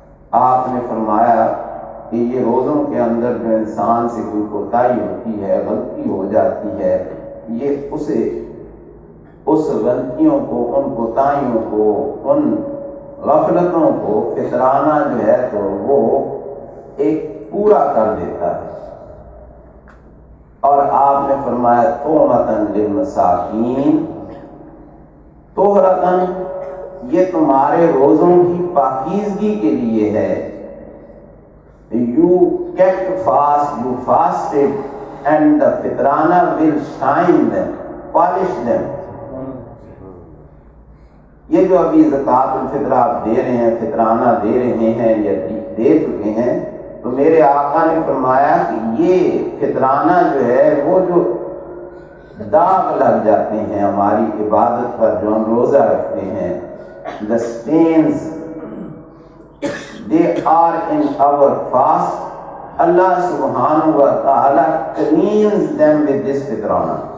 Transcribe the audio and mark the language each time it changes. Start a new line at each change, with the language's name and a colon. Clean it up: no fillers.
Urdu: آپ نے فرمایا کہ یہ روزوں کے اندر جو انسان سے کوئی کوتاہی ہوتی ہے، غلطی ہو جاتی ہے، یہ اسے اس غلطیوں کو، ان کوتاہیوں کو، ان غفلتوں کو فطرانہ جو ہے تو وہ ایک پورا کر دیتا ہے. اور آپ نے فرمایا
Arabic: تومتن للمساکین، توہرتن
Urdu: یہ تمہارے روزوں کی پاکیزگی کے لیے ہے.
English: You kept fast, you fasted, and the fitrana will shine them, polish them.
Urdu: یہ جو ابھی زکوٰۃ الفطر آپ دے رہے ہیں، فطرانہ دے رہے ہیں یا دے چکے ہیں، تو میرے آقا نے فرمایا کہ یہ فطرانہ جو ہے وہ جو داغ لگ جاتے ہیں ہماری عبادت پر جو ہم روزہ رکھتے ہیں،
English: the stains they are in our fast, Allah subhanahu wa ta'ala cleans them with this fitrana.